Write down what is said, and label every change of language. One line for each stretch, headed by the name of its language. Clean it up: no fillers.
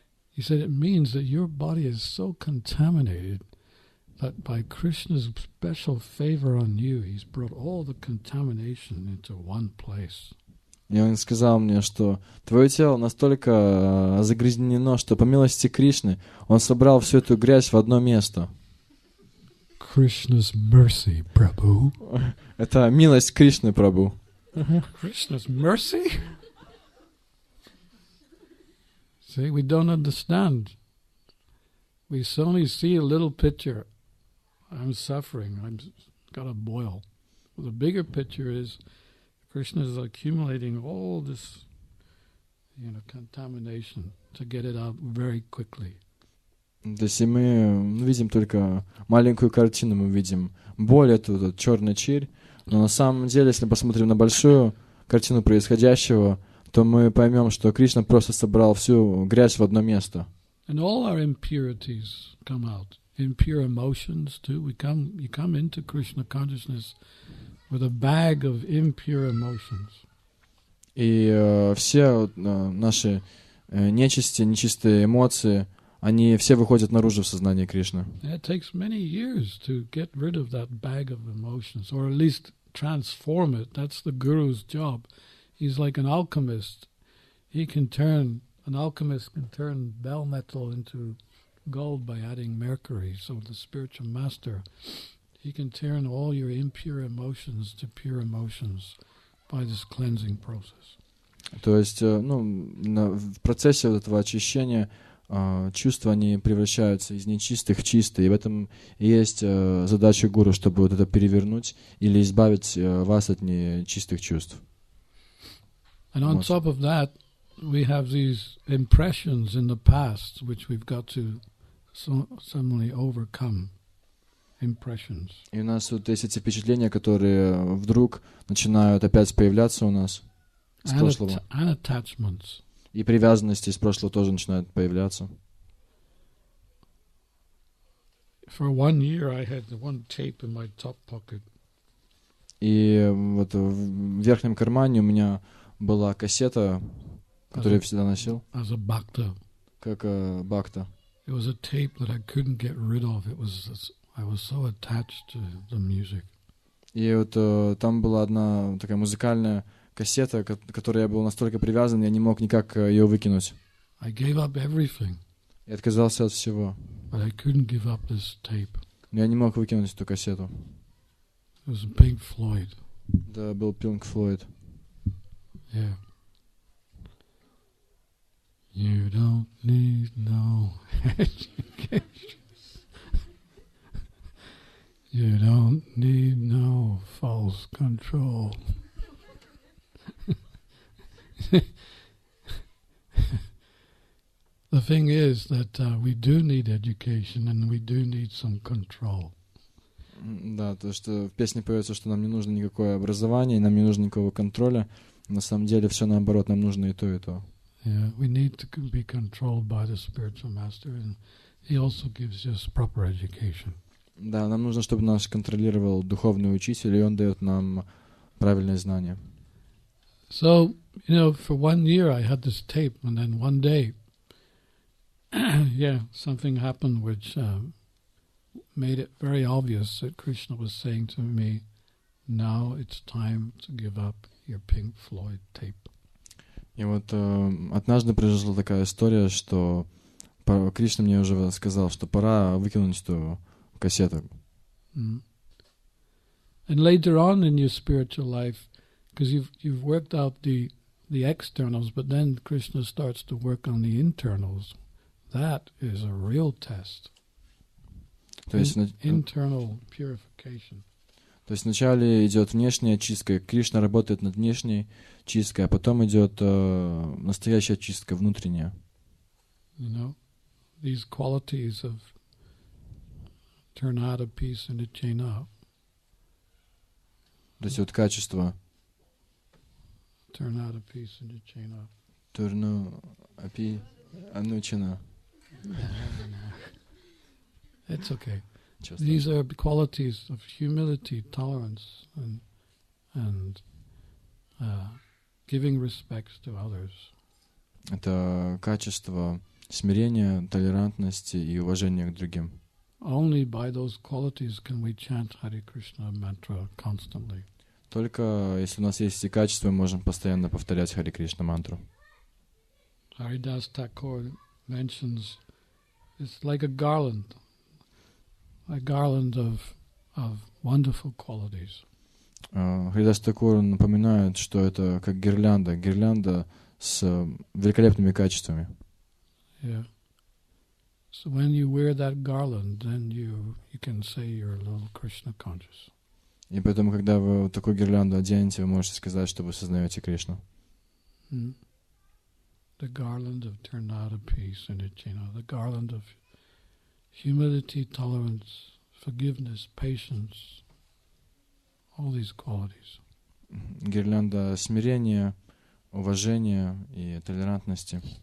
English: He said, it means that your body is so contaminated that by Krishna's special favor on you, he's brought all the contamination into one place.
Russian: И он сказал мне, что твое тело настолько загрязнено, что по милости Кришны он собрал всю эту грязь в одно место.
English: Krishna's mercy, Prabhu.
Russian: Это милость Кришны, Прабху.
English: Krishna's mercy? See, we don't understand. We only see a little picture. I'm suffering. got a boil. The bigger picture is Krishna is accumulating all this, contamination to get it out very quickly.
Russian: То есть и мы видим только маленькую картину, мы видим боль, эту черный чирь, но на самом деле, если посмотрим на большую картину происходящего, то мы поймем, что Кришна просто собрал всю грязь в одно место.
English: And all our impurities come out. Impure emotions too. You come into Krishna consciousness with a bag of impure emotions.
Russian: И все наши нечисти, нечистые эмоции, они все выходят наружу в сознании Кришны.
English: It takes many years to get rid of that bag of emotions, or at least transform it. That's the guru's job. He's like an alchemist. An alchemist can turn bell metal into gold by adding mercury. So the spiritual master, he can turn all your impure emotions to pure emotions by this cleansing process.
Russian: То есть, в процессе вот этого очищения чувства, они превращаются из нечистых в чистые. И в этом и есть задача гуру, чтобы вот это перевернуть или избавить вас от нечистых чувств.
English: And on top of that, we have these impressions in the past, which we've got to suddenly overcome. Impressions.
Russian: И у нас вот есть эти впечатления, которые вдруг начинают опять появляться у нас с прошлого.
English: And attachments.
Russian: И привязанности из прошлого тоже начинают появляться.
English: For 1 year, I had one tape in my top pocket.
Russian: И вот в верхнем кармане у меня была кассета, которую я всегда носил.
English: As a bhakta.
Russian: Как бхакта.
English: It was a tape that I couldn't get rid of. I was so attached to the music.
Russian: И вот там была одна такая музыкальная кассета, к которой я был настолько привязан, я не мог никак ее выкинуть.
English: I gave up everything.
Russian: Я отказался от всего.
English: But I couldn't give up this tape.
Russian: Но я не мог выкинуть эту кассету.
English: It was Pink Floyd.
Russian: Да, был Pink Floyd.
English: Yeah. You don't need no education. You don't need no false control. The thing is that we do need education and we do need some control.
Russian: Да, то, что в песне поется, что нам не нужно никакое образование, нам не нужно никакого контроля. На самом деле все наоборот, нам нужно и то, и то.
English: Yeah, we need to be controlled by the spiritual master, and he also gives us proper education.
Russian: Да, нам нужно, чтобы нас контролировал духовный учитель, и он дает нам правильные знания.
English: So, for 1 year I had this tape, and then one day, something happened which made it very obvious that Krishna was saying to me, now it's time to give up your Pink Floyd tape.
Russian: И вот однажды произошла такая история, что Кришна мне уже сказал, что пора выкинуть эту кассету. Mm.
English: And later on in your spiritual life, because you've worked out the externals, but then Krishna starts to work on the internals. That is a real test.
Russian: То есть,
English: internal purification.
Russian: То есть вначале идет внешняя чистка, Кришна работает над внешней чисткой, а потом идет настоящая чистка внутренняя.
English: These qualities of turn out a piece and a chain up.
Russian: То есть вот качество.
English: Turn out a piece and a chain up. Turn апи анучина. It's okay. These are qualities of humility, tolerance, and giving respects to others.
Russian: Это качество смирения, толерантности и уважения к другим.
English: Only by those qualities can we chant Hare Krishna mantra constantly.
Russian: Только если у нас есть эти качества, мы можем постоянно повторять Харе Кришна мантру.
English: Haridas Thakur mentions it's like a garland of wonderful qualities.
Russian: Харидас Такур напоминает, что это как гирлянда с великолепными качествами.
English: Yeah. So when you wear that garland, then you can say you're a little Krishna conscious.
Russian: И поэтому, когда вы вот такую гирлянду оденете, вы можете сказать, что вы сознаете Кришну.
English: The garland of Tornado peace in it, the garland of humility, tolerance, forgiveness, patience, all these qualities.
Russian: Гирлянда смирения, уважения и толерантности.